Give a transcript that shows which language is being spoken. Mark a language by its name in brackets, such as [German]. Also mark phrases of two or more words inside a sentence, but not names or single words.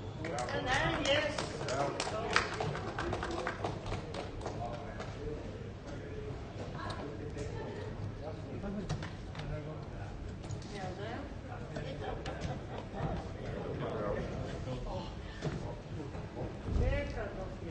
[English] And then, yes. [Dutch] Ja, det. Lekker koffie.